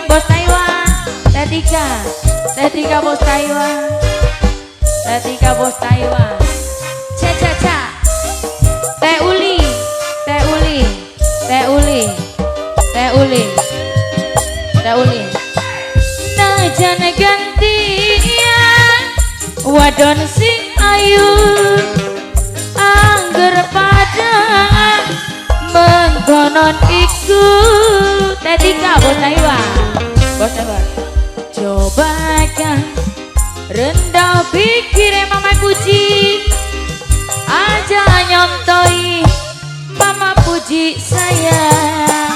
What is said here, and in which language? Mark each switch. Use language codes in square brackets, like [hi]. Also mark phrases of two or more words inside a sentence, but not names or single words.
[jv] Bos Taiwan, Teh Tika, Teh Tika Bos Taiwan, Teh Tika Bos Taiwan. Ca, Teh Uli, Teh Uli, Teh Uli, Teh Uli, Teh Uli. Najan gantian wadon sing ayu, angger pada mengkonon iku. Teh Tika Bos Taiwan. Bos Taiwan. Coba kan rendah pikir Mama Puji, aja nyontoi Mama Puji sayang.